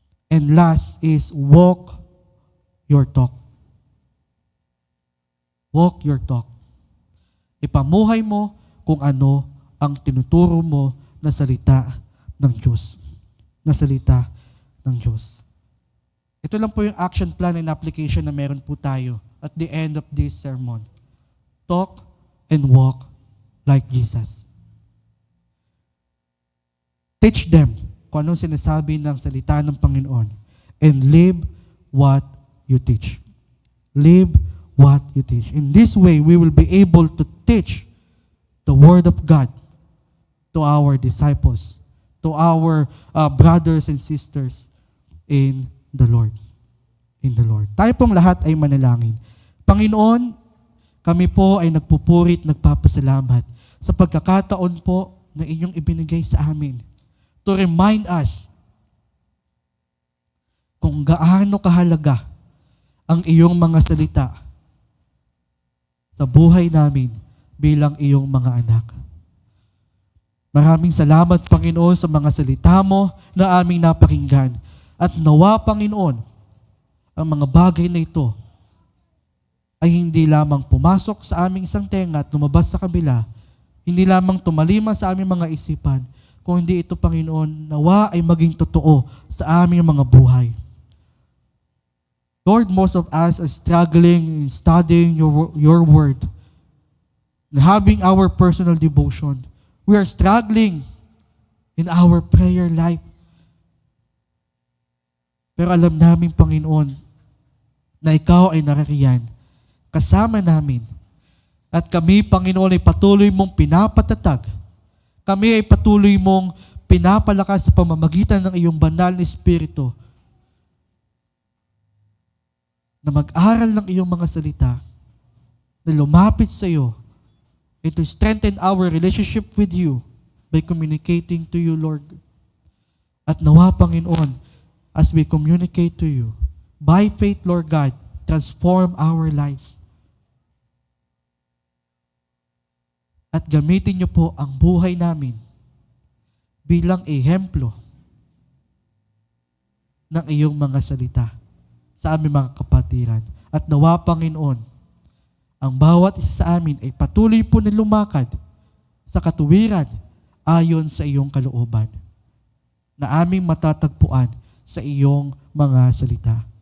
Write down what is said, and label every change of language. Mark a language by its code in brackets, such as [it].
[en] And last is walk your talk. Walk your talk. [tl] Ipamuhay mo kung ano ang tinuturo mo na salita ng Diyos. Na salita ng Diyos. Ito lang po yung [en] action plan and application [tl] na meron po tayo [en] at the end of this sermon. Talk and walk like Jesus. Teach them [tl] kung anong sinasabi ng salita ng Panginoon [en] and live what you teach. Live what you teach. In this way, we will be able to teach the Word of God to our disciples, to our brothers and sisters in the Lord. In the Lord. [tl] Tayo pong lahat ay manalangin. Panginoon, kami po ay nagpupurit, nagpapasalamat sa pagkakataon po na inyong ibinigay sa amin [en] to remind us [tl] kung gaano kahalaga ang iyong mga salita sa buhay namin bilang iyong mga anak. Maraming salamat, Panginoon, sa mga salita mo na aming napakinggan. At nawa, Panginoon, ang mga bagay na ito ay hindi lamang pumasok sa aming isang tenga at lumabas sa kabila, hindi lamang tumalima sa aming mga isipan, kung hindi ito, Panginoon, nawa ay maging totoo sa aming mga buhay. [en] Lord, most of us are struggling in studying your word, and having our personal devotion. We are struggling in our prayer life. [tl] Pero alam namin, Panginoon, na ikaw ay naririyan kasama namin. At kami, Panginoon, ay patuloy mong pinapatatag. Kami ay patuloy mong pinapalakas sa pamamagitan ng iyong banal na Espiritu na mag-aral ng iyong mga salita, na lumapit sa iyo, [en] and to strengthen our relationship with you by communicating to you, Lord. [tl] At nawa, [en] Panginoon, as we communicate to you, by faith, Lord God, transform our lives. [tl] At gamitin niyo po ang buhay namin bilang ehemplo ng iyong mga salita sa aming mga kapatiran. At nawa, Panginoon, ang bawat isa sa amin ay patuloy po na lumakad sa katuwiran ayon sa iyong kalooban na aming matatagpuan sa iyong mga salita.